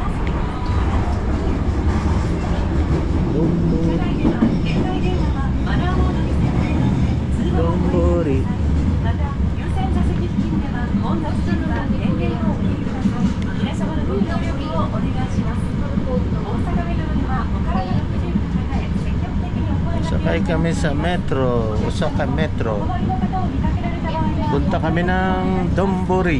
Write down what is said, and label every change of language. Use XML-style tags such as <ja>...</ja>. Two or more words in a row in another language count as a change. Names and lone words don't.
<tl>Donburi.</tl> <ja>また優先座席付近では混雑時の電源をお切りください。皆様のご協力をお願いします。</ja> <tl>Sakay kami sa metro, Osaka Metro. Punta kami ng Donburi.</tl>